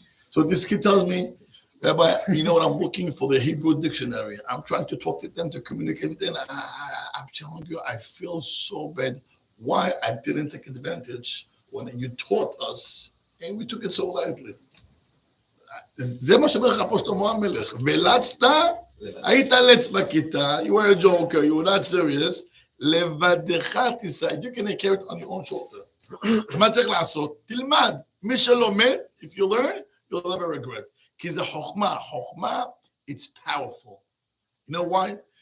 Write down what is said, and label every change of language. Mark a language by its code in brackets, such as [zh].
[en] So this kid tells me, Rabbi, you know what, I'm looking for the Hebrew dictionary. I'm trying to talk to them, to communicate with them. I'm telling you, I feel so bad. Why I didn't take advantage when you taught us, and we took it so lightly. [he] זה מה שאומר לך פה שלמה המלך. ולצת, היית לץ בכיתה, [en] you were a joker, you were not serious, [he] לבדך תיסע, [en] you can carry it on your own shoulder. [he] מה צריך לעשות? תלמד. מי שלומד, [en] if you learn, you'll never regret. [he] כי זה חוכמה. [en] חוכמה, it's powerful. You know why?